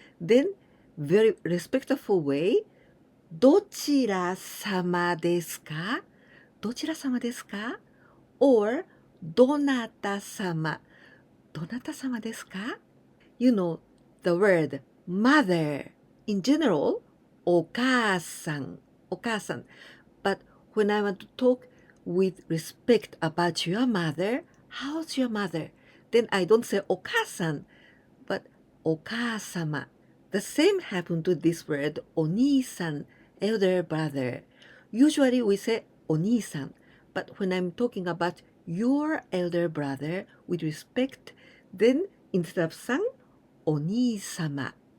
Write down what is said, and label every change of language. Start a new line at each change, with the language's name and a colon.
English: Then, very respectful way,
Japanese: どちら様ですか? どちら様ですか?Or, どなた様? どなた様ですか?
English: You know, the word mother. In general, お母さん, お母さん. But when I want to talk with respect about your mother, how's your mother? Then I don't say お母さん, but お母様. The same happened to this word お兄さん, elder brother. Usually we say お兄さん, but when I'm talking about your elder brother with respect, then instead of さん, お兄様.